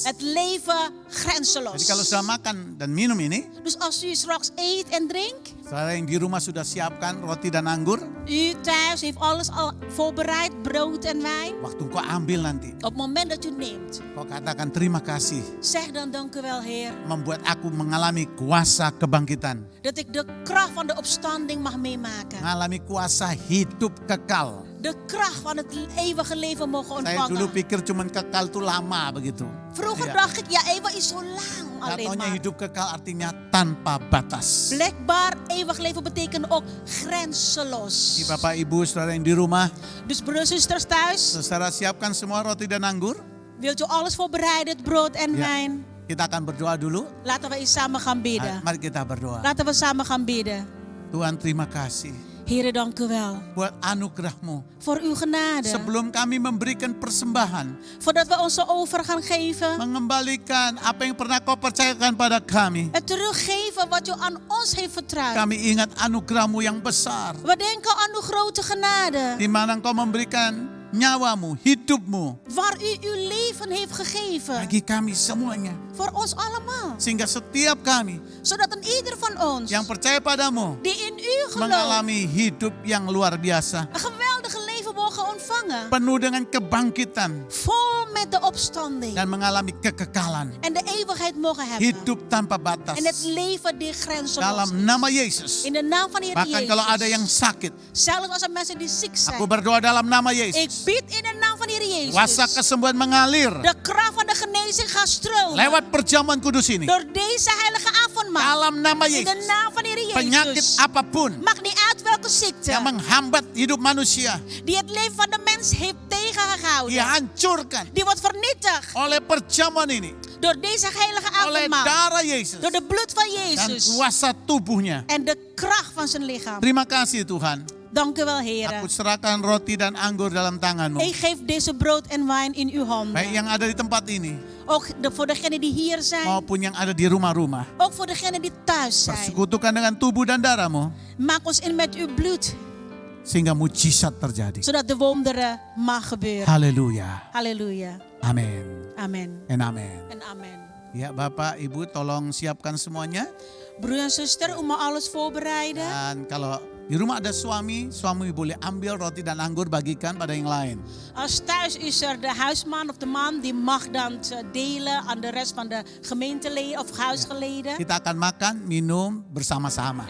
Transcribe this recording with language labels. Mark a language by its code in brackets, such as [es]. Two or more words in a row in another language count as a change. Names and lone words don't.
[nl] Het leven grenzeloos. [id] Jadi kalau sudah makan dan minum ini, [nl] Dus als u straks eet en drinkt. [id] saudara yang di rumah sudah siapkan roti dan anggur, [nl] U thuis heeft alles al voorbereid. Brood en wijn. [id] waktu kau ambil nanti, [nl] Op het moment dat u neemt. [id] kau katakan terima kasih, [nl] Zeg dan dank u wel Heer. [id] membuat aku mengalami kuasa kebangkitan, [nl] Dat ik de kracht van de opstanding mag meemaken. [id] mengalami kuasa hidup kekal. [nl] De kracht van het eeuwige leven mogen [id] Saya dulu [nl] ontvangen. [id] pikir cuman kekal itu lama begitu. [nl] Vroeger Ja. dacht ik, ja eeuwig is zo lang alleen [id] Katanya [nl] maar. [id] hidup kekal artinya tanpa batas. [nl] Blijkbaar eeuwig leven betekent ook grenzeloos. [id] Jadi Bapak Ibu saudara yang di rumah, [nl] Dus broers en zusters thuis, [id] saudara siapkan semua roti dan anggur. [nl] wilt u alles voorbereiden, het brood en Ja. wijn? [id] Kita akan berdoa dulu. [nl] Laten we eens samen gaan bidden. [id] Mari kita berdoa. [nl] Laten we samen gaan bidden. [id] Tuhan terima kasih [nl] Heere, dank u wel [id] buat anugerah-Mu. [nl] voor uw genade. [id] Sebelum kami memberikan persembahan, [nl] Voordat we onze over gaan geven. [id] mengembalikan apa yang pernah Kau percayakan pada kami. [nl] Het teruggeven wat u aan ons heeft vertrouwd. [id] Kami ingat anugerah-Mu yang besar, [nl] We denken aan uw grote genade. [id] di mana Engkau memberikan nyawa-Mu, hidup-Mu [nl] Waar u uw leven heeft gegeven. [id] bagi kami semuanya. [nl] Voor ons allemaal. [id] Sehingga setiap kami [nl] Zodat een ieder van ons. [id] yang percaya padamu [nl] Die in u gelooft. [id] mengalami hidup yang luar biasa, [nl] Een geweldige leven mogen ontvangen. [id] penuh dengan kebangkitan, [nl] Vol met de opstanding. [id] dan mengalami kekekalan. [nl] En de eeuwigheid mogen hebben. [id] Hidup tanpa batas. [nl] En het leven die grenzenloos [id] Dalam [nl] is. [id] nama Yesus. [nl] In de naam van de Heer [id] Bahkan kalau ada yang [nl] Jezus. [id] sakit, [nl] Zelfs als er mensen die ziek zijn. [id] aku berdoa dalam nama [nl] Ik [id] Yesus. [nl] bid in de naam van de Heer [id] Kuasa [nl] Jezus. [id] kesembuhan mengalir [nl] De kracht van de genezing gaat stromen. [id] lewat perjamuan kudus ini. [nl] Door deze heilige avondmaal. [id] Dalam nama [nl] In de [id] Yesus. [nl] naam van de Heer [id] Penyakit [nl] Jezus. [id] apapun [nl] Maakt niet uit welke ziekte. [id] yang menghambat hidup manusia, [nl] Die het leven van de mens heeft tegengehouden. [id] dihancurkan [nl] Die wordt vernietigd. [id] oleh perjamuan ini, [nl] Door deze heilige [id] oleh [nl] avondmaal. [id] darah Yesus [nl] Door de bloed van [id] dan [nl] Jezus. [id] kuasa tubuhnya. [nl] En de kracht van zijn lichaam. [id] Terima kasih Tuhan. [nl] Dank u wel, Heer. [id] Aku serahkan roti dan anggur dalam tanganmu. [nl] Ik geef deze brood en wijn in uw handen. [id] Baik yang ada di tempat ini [nl] Ook voor degenen die hier zijn. [id] maupun yang ada di rumah-rumah. [nl] Ook voor degenen die thuis zijn. [id] Persekutukan dengan tubuh dan darahmu [nl] Maak ons in met uw bloed. [id] sehingga mujizat terjadi. [nl] Zodat de wonderen mag gebeuren. [id] Haleluya. [nl] Halleluja. [id] Amin. [nl] Amen. En amin. En amen. [id] Ya Bapak Ibu tolong siapkan semuanya. [nl] Broer en zuster, u mag alles voorbereiden. [id] Dan kalau di rumah ada suami, suami boleh ambil roti dan anggur bagikan pada yang lain. [nl] Als thuis is er de huisman of de man, die mag dan delen aan de rest van de gemeenteleden of huisgeleden. [id] Kita akan makan, minum bersama-sama.